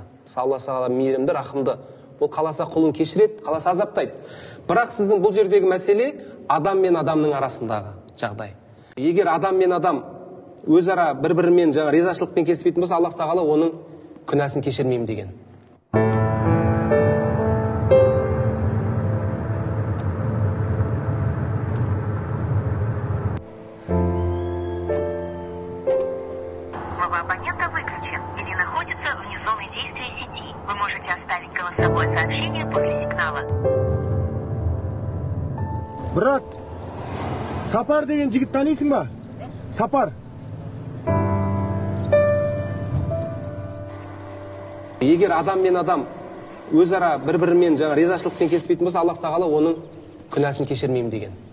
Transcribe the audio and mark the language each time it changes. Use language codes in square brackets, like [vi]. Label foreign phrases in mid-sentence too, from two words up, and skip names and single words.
[kk] Алла тағала мейірімді, рахымды. Ол қаласа құлын кешіреді, қаласа азаптайды. Бірақ сіздің бұл жердегі мәселе адам мен адамның арасындағы жағдай. Егер адам мен адам өзара бір-бірімен ризашылықпен келіспейтін болса, Алла тағала оның күнәсін кешірмеймін деген. [ru] Слово абонента выключен или находится вне зоны действия сети. Вы можете оставить голосовое сообщение после сигнала. [kk] Брат, Сапар деген жігіт танисың ба? Сапар. Егер адам мен адам өзара бір-бірімен ризашылықпен келіспейтін болса, Алла тағала оның күнәсін кешірмеймін деген.